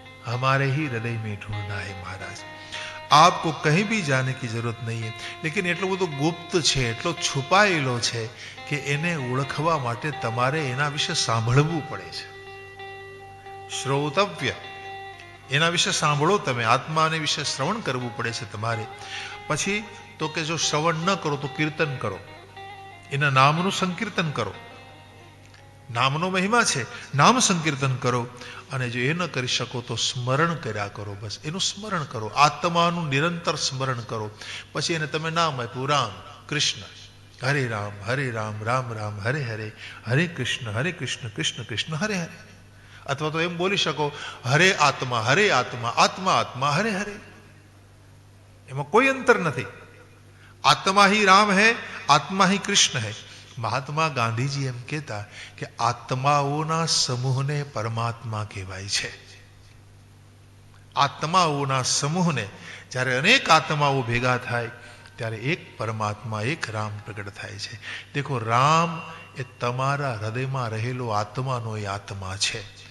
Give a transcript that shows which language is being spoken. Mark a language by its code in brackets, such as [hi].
[hi] हमारे ही हृदय में ढूंढना है महाराज. आपको कहीं भी जाने की जरूरत नहीं है. [gu] लेकिन એટલો બધો ગુપ્ત છે, એટલો છુપાયેલો છે કે એને ઓળખવા માટે તમારે એના વિશે સાંભળવું પડે છે. શ્રોતવ્ય, એના વિશે સાંભળો તમે. આત્માને વિશે શ્રવણ કરવું પડે છે તમારે. પછી તો કે જો શ્રવણ ન કરો તો કીર્તન કરો, એના નામનું સંકીર્તન કરો. નામનો મહિમા છે, નામ સંકીર્તન કરો. અને જો એ ન કરી શકો તો સ્મરણ કર્યા કરો. બસ એનું સ્મરણ કરો, આત્માનું નિરંતર સ્મરણ કરો. પછી એને તમે નામ આપ્યું રામ કૃષ્ણ. હરે રામ રામ રામ હરે હરે, હરે કૃષ્ણ કૃષ્ણ કૃષ્ણ હરે હરે. અથવા તો એમ બોલી શકો હરે આત્મા આત્મા આત્મા હરે હરે. એમાં કોઈ અંતર નથી. [hi] આત્મા ही राम है, आत्मा ही कृष्ण है. [gu] મહાત્મા ગાંધીજી એમ કહેતા કે આત્માઓના સમૂહને પરમાત્મા કહેવાય છે. આત્માઓના સમૂહને, જ્યારે અનેક આત્માઓ ભેગા થાય ત્યારે એક પરમાત્મા, એક રામ પ્રગટ થાય છે. દેખો, રામ એ તમારા હૃદયમાં રહેલો આત્માનો એ આત્મા છે.